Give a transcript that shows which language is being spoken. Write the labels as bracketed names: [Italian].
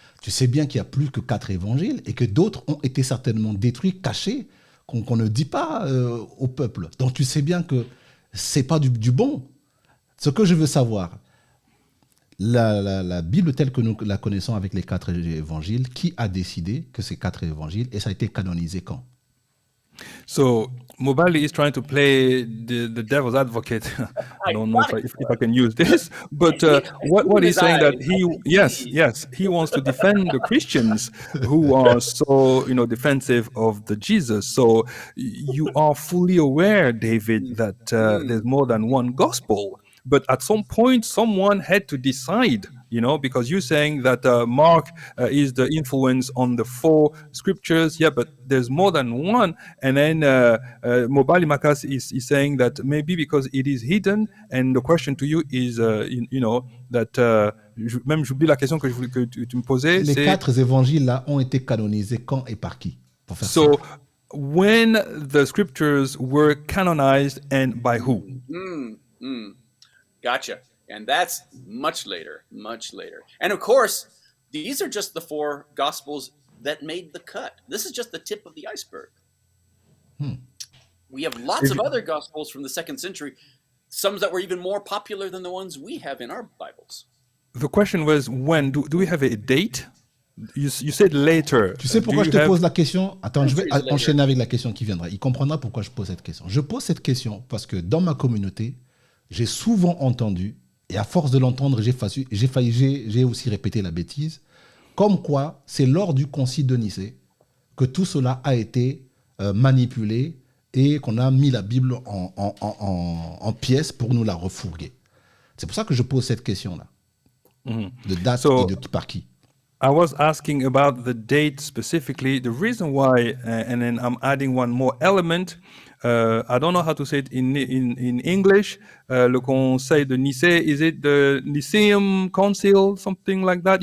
[French] Tu sais bien qu'il y a plus que 4 évangiles et que d'autres ont été certainement détruits, cachés, qu'on ne dit pas au peuple. Donc tu sais bien que c'est pas du bon. Ce que je veux savoir, la Bible telle que nous la connaissons avec les 4 évangiles, qui a décidé que ces 4 évangiles, et ça a été canonisé quand? [English] So Mobali is trying to play the devil's advocate. I don't know if I can use this, but what he's saying that he wants to defend the Christians who are so defensive of the Jesus. So you are fully aware, David, that there's more than one gospel. But at some point, someone had to decide, because you're saying that Mark is the influence on the 4 scriptures. Yeah, but there's more than one. And then Mobali Makas is saying that maybe because it is hidden. And the question to you is, that [French] même j'oublie la question que tu me posais. Les 4 évangiles-là ont été canonisés quand et par qui? [English] So, when the scriptures were canonized and by who? Gotcha. And that's much later. And of course, these are just the 4 gospels that made the cut. This is just the tip of the iceberg. We have lots of other gospels from the 2nd century, some that were even more popular than the ones we have in our Bibles. The question was, when? Do we have a date? You said later. [French] Tu sais pourquoi je te pose la question? Attends, je vais enchaîner avec la question qui viendra. Il comprendra pourquoi je pose cette question. Je pose cette question parce que dans ma communauté, j'ai souvent entendu, et à force de l'entendre, j'ai aussi répété la bêtise, comme quoi c'est lors du concile de Nicée que tout cela a été manipulé et qu'on a mis la Bible en pièces pour nous la refourguer. C'est pour ça que je pose cette question-là. De date et de par qui. [English] I was asking about the date specifically. The reason why, and then I'm adding one more element. I don't know how to say it in English. Le Conseil de Nicée, is it the Niceum Council, something like that?